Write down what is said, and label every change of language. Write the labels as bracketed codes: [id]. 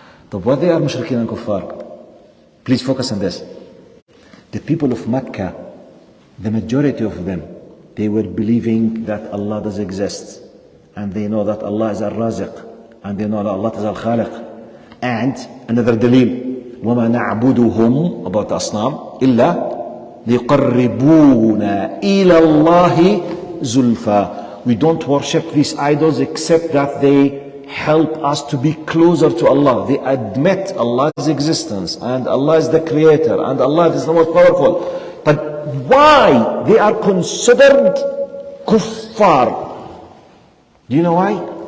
[en] طب what they are mushrikeen and kuffar? Please focus on this. The people of Mecca, the majority of them, they were believing that Allah does exist. And they know that Allah is Al-Raziq. And they know that Allah is Al-Khaliq. And another dalil. [ar] وَمَا نَعْبُدُهُمْ [en] about the Asnam [ar] إِلَّا لِيُقَرِّبُونَ إِلَى اللَّهِ زُلْفَى. [en] We don't worship these idols except that they help us to be closer to Allah. They admit Allah's existence and Allah is the creator and Allah is the most powerful. But why they are considered kuffar? Do you know why?